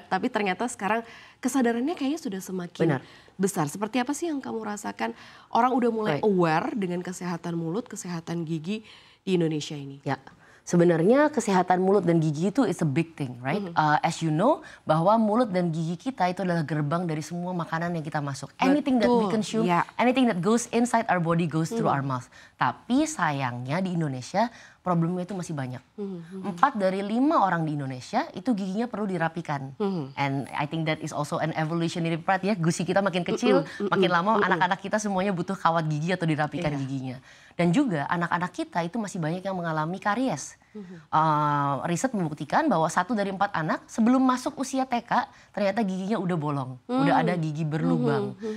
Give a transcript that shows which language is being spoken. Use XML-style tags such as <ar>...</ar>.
<id>Tapi ternyata sekarang kesadarannya kayaknya sudah semakin besar. Seperti apa sih yang kamu rasakan orang udah mulai aware dengan kesehatan mulut, kesehatan gigi di Indonesia ini? Ya. Sebenarnya kesehatan mulut dan gigi itu</id> <en>is a big thing, right? As you know,</en> <id>bahwa mulut dan gigi kita itu adalah gerbang dari semua makanan yang kita masuk.</id> <en>Anything that we consume, anything that goes inside our body goes through our mouth.</en> <id>Tapi sayangnya di Indonesia problemnya itu masih banyak. 4 dari 5 orang di Indonesia itu giginya perlu dirapikan.</id> <en>And I think that is also an evolutionary part ya.</en> <id>Gusi kita makin kecil, makin lama anak-anak kita semuanya butuh kawat gigi atau dirapikan giginya. Dan juga anak-anak kita itu masih banyak yang mengalami karies. Riset membuktikan bahwa 1 dari 4 anak sebelum masuk usia TK ternyata giginya udah bolong, udah ada gigi berlubang.</id>